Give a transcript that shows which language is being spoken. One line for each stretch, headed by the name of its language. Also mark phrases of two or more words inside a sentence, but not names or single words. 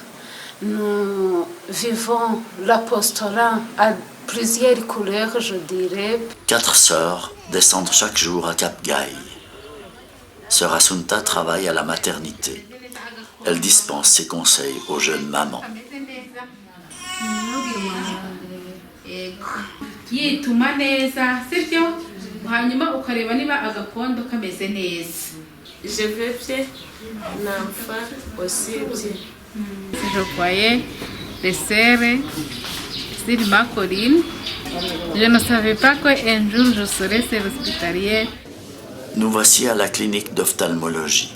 French: Nous vivons l'apostolat à plusieurs couleurs, je dirais. 4 sœurs descendent chaque jour à Cap Gaï. Sœur Assunta travaille à la maternité. Elle dispense ses conseils aux jeunes mamans.
Kinyarwanda: yituma neza sibyo hanyuma ukareba niba agakondo kameze neza.
French: Je vais bien, l'enfant aussi bien. Je voyais les sœurs sur ma colline. Je ne savais pas qu'un jour je serais sœur hospitalière. Nous voici à la clinique d'ophtalmologie.